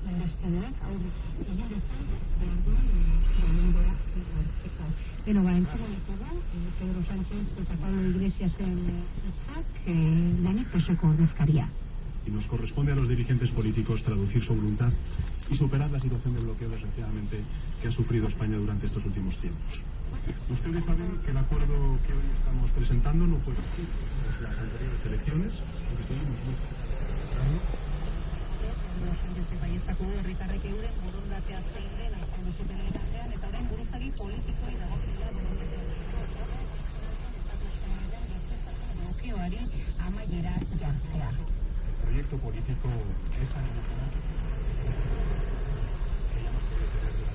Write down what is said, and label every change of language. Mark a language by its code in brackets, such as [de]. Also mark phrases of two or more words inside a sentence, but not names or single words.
[eu] Espainiak aurre egin dezan behar duen gobernua lortzeko. Beno, entzuna ditugu, Pedro Sánchez eta Pablo Iglesiasen hitzak, lehenik PSOEko ordezkaria. [es] Y nos corresponde a los dirigentes políticos traducir su voluntad y superar la situación de bloqueo, desgraciadamente, que ha sufrido España durante estos últimos tiempos. Ustedes saben que el acuerdo que hoy estamos presentando no fue posible tras las anteriores elecciones, porque seguimos muy [eu] Baietako herritarrek euren borondatea zein den azaldu zuten elkartean, eta orain buruzagi politikoei dagokiela blokeoari amaiera jartzea. [es] El proyecto político es tan emocionante que ya no puede tener